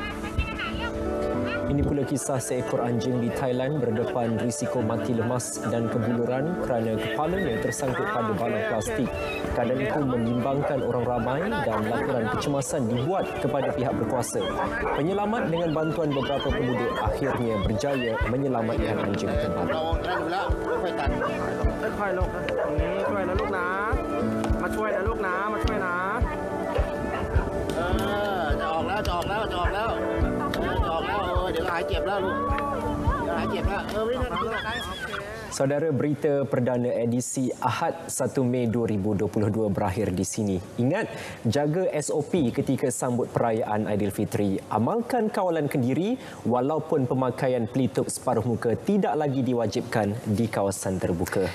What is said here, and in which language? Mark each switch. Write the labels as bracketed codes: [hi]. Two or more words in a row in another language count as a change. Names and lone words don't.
[ms] Ini pula kisah seekor anjing di Thailand berdepan risiko mati lemas dan kebuluran kerana kepalanya tersangkut pada balang plastik. Keadaan itu membimbangkan orang ramai dan laporan kecemasan dibuat kepada pihak berkuasa. Penyelamat dengan bantuan beberapa penduduk akhirnya berjaya menyelamatkan anjing terbabit. [th] เดี๋ยวหายเจ็บแล้วลูกเดี๋ยวหายเจ็บแล้ววิ่งกันลูก [ms] Saudara, berita perdana edisi Ahad 1 Mei 2022 berakhir di sini. Ingat, jaga SOP ketika sambut perayaan Aidilfitri. Amalkan kawalan kendiri walaupun pemakaian pelitup separuh muka tidak lagi diwajibkan di kawasan terbuka.